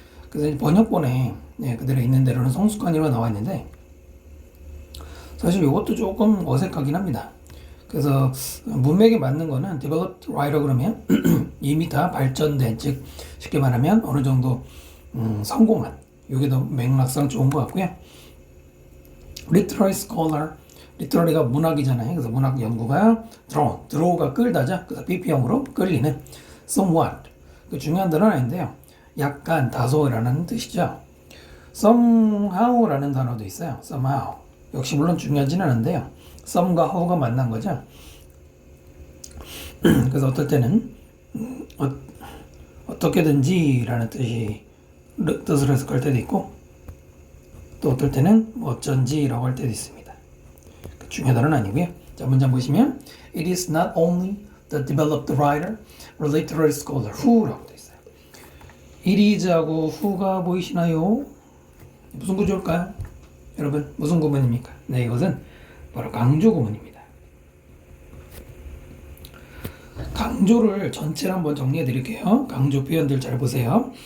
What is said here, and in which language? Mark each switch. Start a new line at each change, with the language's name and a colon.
Korean: 그래서 번역본에 그대로 있는 대로는 성숙한이로 나와 있는데 사실 이것도 조금 어색하긴 합니다. 그래서 문맥에 맞는 거는
English: developed writer
Korean: 그러면 이미 다 발전된, 즉 쉽게 말하면 어느 정도 성공한, 이게 더 맥락상 좋은 것 같고요.
English: literary scholar,
Korean: literary가 문학이잖아요. 그래서 문학 연구가 draw가 끌다죠. 그래서 BP형으로 끌리는 somewhat, 그 중요한 단어는 아닌데요. 약간, 다소라는 뜻이죠. somehow라는 단어도 있어요. somehow. 역시 물론 중요하진 않은데요. some과 how가 만난 거죠. 그래서 어떨 때는 어떻게든지 라는 뜻을 해석할 때도 있고 또 어떨 때는 어쩐지 라고 할 때도 있습니다. 중요하다는 아니고요.
English: 자, 문장 보시면 It is not only the developed writer or literary scholar who
Korean: 라고 되어 있어요. It is하고 who가 보이시나요? 무슨 구조일까요? 여러분 무슨 구문입니까? 네, 이것은 바로 강조 구문입니다. 강조를 전체를 한번 정리해 드릴게요. 강조 표현들 잘 보세요.